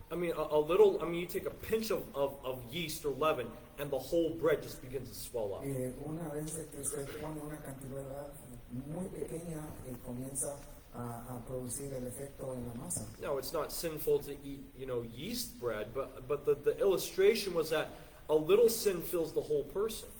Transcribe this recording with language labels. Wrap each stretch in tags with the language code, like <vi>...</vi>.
<en>I mean, a little, I mean, you take a pinch of yeast or leaven, and the whole bread just begins to swell up.</en> <es>Una vez que usted pone una cantidad muy pequeña, comienza a producir el efecto en la masa.</es> <en>No, it's not sinful to eat, you know, yeast bread, but the illustration was that a little sin fills the whole person.</en>